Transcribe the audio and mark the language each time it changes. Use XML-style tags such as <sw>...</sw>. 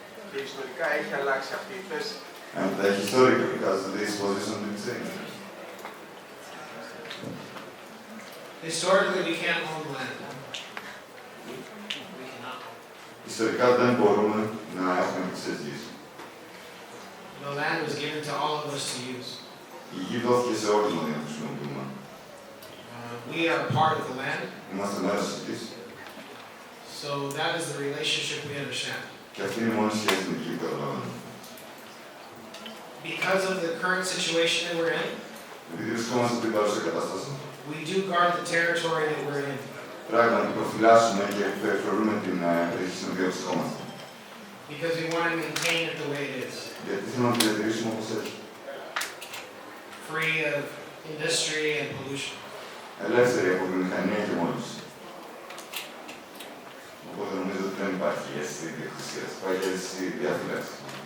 <el>Και ιστορικά έχει αλλάξει αυτή η θέση.</el> <en>And historically, has this position been changed? Historically, we can't own land.</en> <el>Ιστορικά δεν μπορούμε να έχουμε τις γης.</el> <en>The land was given to all of us to use.</en> <el>Η γη δόθηκε σε όλους μας για να χρησιμοποιούμε.</el> <en>We are part of the land.</en> <el>Είμαστε μέρος της.</el> <en>So that is the relationship we understand.</en> <el>Και αυτή είναι η μόνη σχέση με τη γη που καταλαβαίνουμε.</el> <en>Because of the current situation that we're in,</en> <el>επειδή βρισκόμαστε στην παρούσα κατάσταση,</el> <en>we do guard the territory that we're in.</en> <el>Πράγματι προφυλάσσουμε και περιφρονούμε την περιοχή στην οποία βρισκόμαστε.</el> <en>Because we want to maintain it the way it is.</en> <el>Γιατί θέλουμε να τη διατηρήσουμε όπως έχει.</el> <en>Free of industry and pollution.</en> <el>Ελεύθερη από βιομηχανία και μόλυνση. Οπότε νομίζω ότι δεν υπάρχει αίσθηση ιδιοκτησίας, υπάρχει αίσθηση διαφυλάξης.</el>